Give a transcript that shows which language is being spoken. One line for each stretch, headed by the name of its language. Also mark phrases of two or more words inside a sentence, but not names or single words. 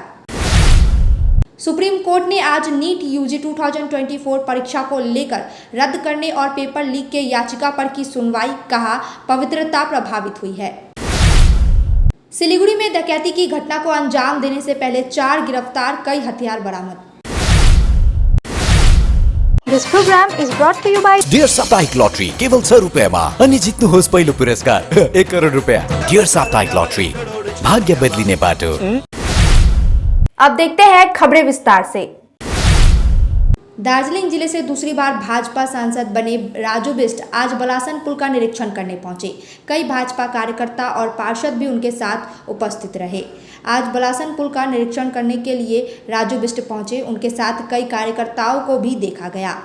Hindi: सुप्रीम कोर्ट ने आज नीट यूजी 2024 परीक्षा को लेकर रद्द करने और पेपर लीक के याचिका पर की सुनवाई, कहा पवित्रता प्रभावित हुई है। सिलीगुड़ी में डकैती की घटना को अंजाम देने से पहले 4 गिरफ्तार, कई हथियार बरामद।
English: This program is brought to you by
Nepali: डियर साप्ताहिक लॉटरी केवल 6 रुपैयाँमा अनि जित्नुहोस् पहिलो पुरस्कार 1 करोड रुपैयाँ। डियर साप्ताहिक लॉटरी, भाग्य बदलिने बाटो।
Hindi: अब देखते हैं खबरें विस्तार से। दार्जिलिंग जिले से दूसरी बार भाजपा सांसद बने राजू बिष्ट आज बलासन पुल का निरीक्षण करने पहुंचे। कई भाजपा कार्यकर्ता और पार्षद भी उनके साथ उपस्थित रहे। आज बलासन पुल का निरीक्षण करने के लिए राजू बिष्ट पहुंचे, उनके साथ कई कार्यकर्ताओं को भी देखा गया।